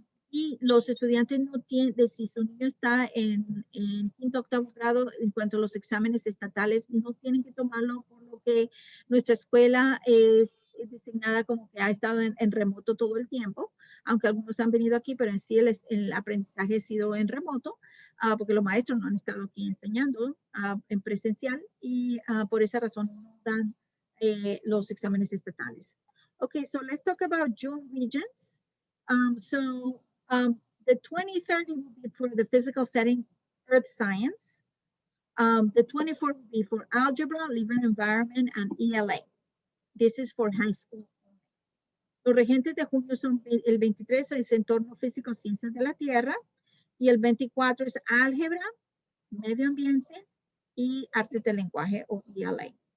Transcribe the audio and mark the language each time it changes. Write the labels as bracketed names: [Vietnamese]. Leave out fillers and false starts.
[Spanish] Y los estudiantes no tienen, si su niño está en quinto octavo grado, en cuanto a los exámenes estatales, no tienen que tomarlo, por lo que nuestra escuela es designada como que ha estado en remoto todo el tiempo, aunque algunos han venido aquí, pero en sí el aprendizaje ha sido en remoto, porque los maestros no han estado aquí enseñando en presencial y por esa razón no dan los exámenes estatales. [English] Okay, so let's talk about June regions. The 2030 will be for the physical setting, earth science. The 24 will be for algebra, living environment, and ELA. This is for high school. [Spanish] Los regentes de junio son el 23 es entorno físico, ciencias de la tierra, y el 24 es álgebra, medio ambiente y artes del lenguaje o ELA.